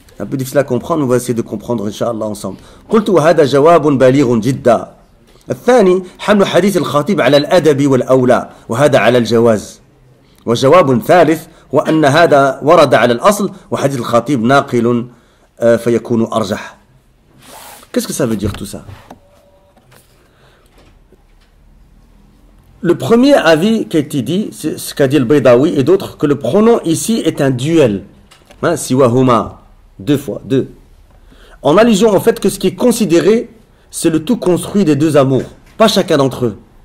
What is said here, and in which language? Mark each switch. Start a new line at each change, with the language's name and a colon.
French: Un peu difficile à comprendre, on va essayer de comprendre Inch'Allah ensemble.
Arabic: قلت وهذا جواب بليغ جدا. الثاني حمل حديث الخطيب على الأدب والأولى وهذا على الجواز. وجواب ثالث وأن هذا ورد على الأصل وحديث الخطيب ناقل فيكون أرجح.
French: Qu'est-ce que ça veut dire tout ça? Le premier avis qui a été dit, c'est ce qu'a dit le Baydawi et d'autres, que le pronom ici est un duel. Hein, siwahuma. Deux fois, deux. En allusion au fait que ce qui est considéré, c'est le tout construit des deux amours, pas chacun d'entre eux.